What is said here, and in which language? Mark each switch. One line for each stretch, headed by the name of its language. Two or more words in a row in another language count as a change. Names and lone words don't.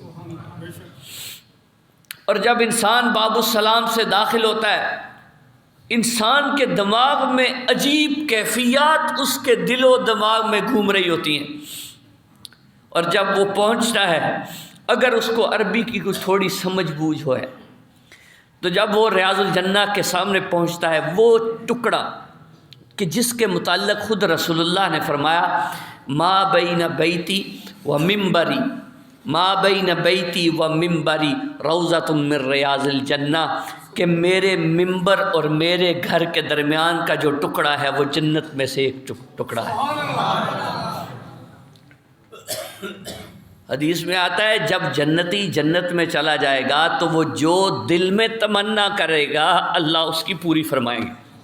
Urdu: اور جب انسان باب السلام سے داخل ہوتا ہے، انسان کے دماغ میں عجیب کیفیات اس کے دل و دماغ میں گھوم رہی ہوتی ہیں. اور جب وہ پہنچتا ہے، اگر اس کو عربی کی کچھ تھوڑی سمجھ بوجھ ہو ہے، تو جب وہ ریاض الجنہ کے سامنے پہنچتا ہے، وہ ٹکڑا کہ جس کے متعلق خود رسول اللہ نے فرمایا
Arabic: ما بین بیتی و منبری، ما بین بیتی و منبری روضۃ من ریاض الجنہ،
Urdu: کہ میرے منبر اور میرے گھر کے درمیان کا جو ٹکڑا ہے وہ جنت میں سے ایک ٹکڑا ہے. حدیث میں آتا ہے جب جنتی جنت میں چلا جائے گا تو وہ جو دل میں تمنا کرے گا اللہ اس کی پوری فرمائیں گے.